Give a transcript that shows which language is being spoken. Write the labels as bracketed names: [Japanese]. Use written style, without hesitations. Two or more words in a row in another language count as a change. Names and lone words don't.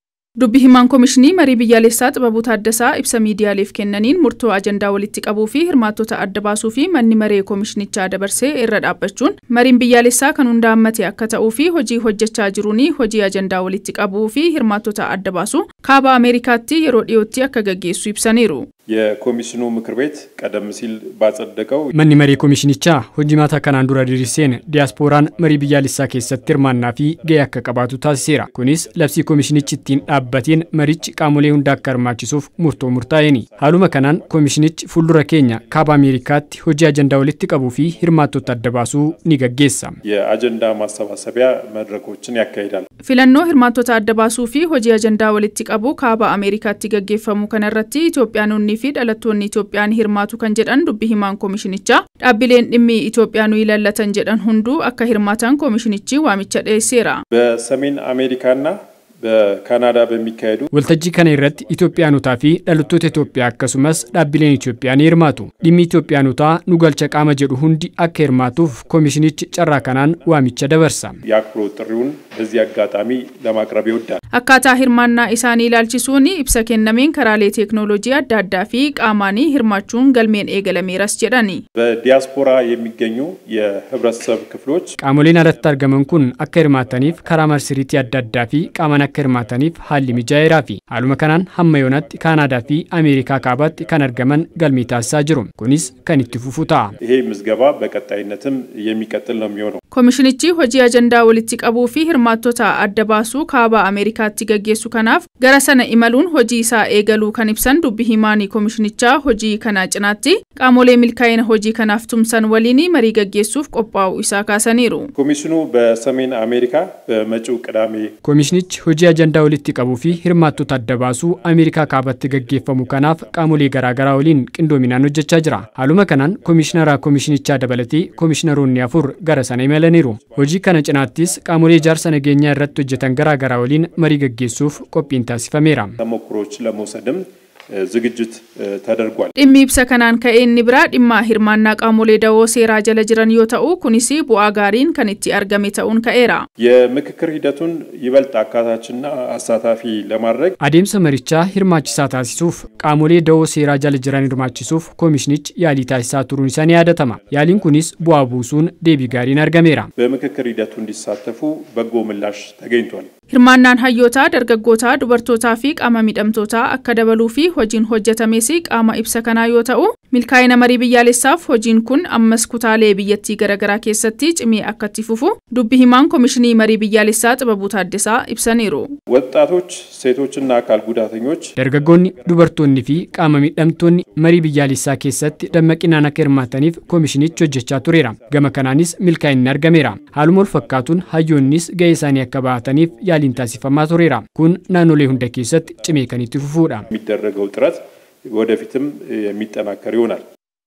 [Oromo] Dubbi himaan Komishinii Marii Biyyaalessaa Xibabuu Taaddasaa ibsa miidiyaaleef kennaniin murtoo ajandaa walitti qabuu fi hirmaattota adda baasuu fi manni maree komishinichaa dabarsee irra dhaabbachuun mariin biyyaalessaa kan hunda hammate akka ta'uu fi hojii hojjechaa jiruun hojii ajandaa walitti qabuu fi hirmaattota adda baasuu kaaba Ameerikaatti yeroo dhiyootti akka gaggeessu ibsaniiru. [Amharic] የኮሚሽኑ ምክር ቤት ቀደም ሲል ባጸደቀው [Oromo] manni marii komishinichaa hojimaata kanaan dura diriirseen diiyaasporaan marii biyyaalessaa keessatti hirmaannaa fi gahee akka qabaatu taasiseera. Kunis labsii komishinichi ittiin dhaabbateen marichi qaamolee hunda akka hirmaachisuuf murtoo murtaa'eeni. Haaluma kanaan komishinichi fuuldura keenya kaaba Ameerikaatti hojii ajandaa walitti qabuu fi hirmaattota adda baasuu ni gaggeessa. [Amharic] የአጀንዳ ማሰባሰቢያ መድረኮችን ያካሂዳል። [Oromo] filannoo hirmaattota adda baasuu fi hojii ajandaa walitti qabuu kaaba Ameerikaatti gaggeeffamu kanarratti Itoophiyaanonni fi dhalattoonni Itoophiyaan hirmaatu kan jedhan dubbi himaan komishinichaa dhaabbileen dhimmi Itoophiyaanuu ilaalatan jedhan hunduu akka hirmaatan komishinichi waamicha dhiyeesseera. [Amharic] በሰሜን አሜሪካና በካናዳ በሚካሄዱ [Oromo] waltajjii kana irratti Itoophiyaanotaa fi dhalattoota Itoophiyaa akkasumas dhaabbileen Itoophiyaa ni hirmaatu. Dhimmi Itoophiyaanotaa nu galcha qaama jedhu hundi akka hirmaatuuf komishinichi carraa kanaan waamicha dabarsa. [Amharic] የአክብሮት ጥሪውን በዚህ አጋጣሚ ለማቅረብ ይወዳል። [Oromo] akkaataa hirmaannaa isaanii ilaalchisuun ibsa kennameen karaalee teeknooloojii adda addaa fi qaamaanii hirmaachuun galmeen eegalameeras jedhani. [Amharic] በዲያስፖራ የሚገኙ የህብረተሰብ ክፍሎች [Oromo] qaamoleen alatti argaman kun akka hirmaataniif karaa marsariitii adda addaa fi qaamaan akka hirmaataniif haalli mijaa'eeraa fi haaluma kanaan hamma yoonatti Kaanaadaa fi Ameerikaa kaabaatti kan argaman galmee taasisaa jiru. Kunis kan itti fufu ta'a. [Amharic] ይሄ ምዝገባ በቀጣይነትም የሚቀጥል ነው የሚሆነው። [Oromo] komishinichi hojii ajandaa walitti qabuu fi hirmaattota adda baasuu kaaba Ameerikaatti gaggeessu kanaaf gara sana imaluun hojii isaa eegaluu kan ibsan dubbi himaanii komishinichaa hojii kana cinaatti qaamolee milkaa'ina hojii kanaaf tumsan waliin marii gaggeessuuf qophaa'uu isaa kaasaniiru. [Amharic] ኮሚሽኑ በሰሜን አሜሪካ በመጪው ቅዳሜ [Oromo] komishinichi hojii ajandaa walitti qabuu fi hirmaattota adda baasuu Ameerikaa kaabaatti gaggeeffamu kanaaf qaamolee garaagaraa waliin qindoominaan hojjechaa jira. Haaluma kanaan komishinara komishinichaa dabalatee komishinaroonni 4 gara sana imalaniiru. Hojii kana cinaattis qaamolee ijaarsa nageenyaa irratti hojjetan garaagaraa waliin marii gaggeessuuf qophiin taasifameera. [Amharic] ተሞክሮች ለመውሰድም ዝግጅት ተደርጓል። [Oromo] dhimmi ibsa kanaan ka'een ni biraa dhimma hirmaannaa qaamolee dawoo seeraa jala jiran yoo ta'u kunis bu'aa gaariin kan itti argame ta'uun ka'eera. [Amharic] የምክክር ሂደቱን ይበልጥ አካታችና አሳታፊ ለማድረግ [Oromo] adeemsa marichaa hirmaachisaa taasisuuf qaamolee dawoo seeraa jala jiran hirmaachisuuf komishinichi yaalii taasisaa turuun isaa ni yaadatama. Yaaliin kunis bu'aa buusuun deebii gaariin argameera. [Amharic] በምክክር ሂደቱ እንዲሳተፉ በጎ ምላሽ ተገኝቷል። [Oromo] hirmaannaan hayyootaa dargaggootaa dubartootaa fi qaama miidhamtootaa akka dabaluu fi hojiin hojjetames qaama ibsa kanaa yoo ta'u milkaa'ina marii biyyaalessaaf hojiin kun ammas kutaalee biyyattii garaagaraa keessatti cimee akka itti fufu dubbi himaan komishinii marii biyyaalessaa Xibabuu Taaddasaa ibsaniiru. [Amharic] ወጣቶች ሴቶችና አካል ጉዳተኞች [Oromo] dargaggoonni dubartoonni fi qaama miidhamtoonni marii biyyaalessaa keessatti dammaqinaan akka hirmaataniif komishinichi hojjechaa tureera. Gama kanaanis milkaa'inni argameera. Haaluma wal fakkaatuun hayyoonnis gahee isaanii akka bahataniif yaaliin taasifamaa tureera. Kun naannolee hunda keessatti cimee kan itti fufuudha. [Amharic] የሚደረገው ጥረት ወደፊትም የሚጠናከር ይሆናል።